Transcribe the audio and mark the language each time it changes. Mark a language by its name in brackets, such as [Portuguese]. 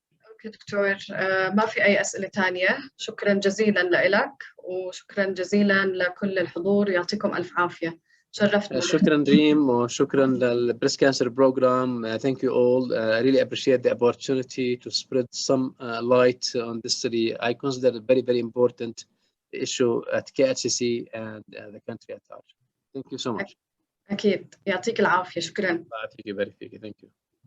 [Arabic] اوكي دكتور، ما في اي اسئله ثانيه. شكرا جزيلا لك وشكرا جزيلا لكل الحضور، يعطيكم الف عافيه. شرفتنا. شكرا دريم وشكرا للبريست كانسر بروجرام. [English] Thank you all. I really appreciate the opportunity to spread some light on this. I consider it very important issue at KHCC and the country at large. Thank you so much. [Arabic] أكيد، يعطيك العافية. شكرا. يعطيك ويبارك فيك. [English] Thank you.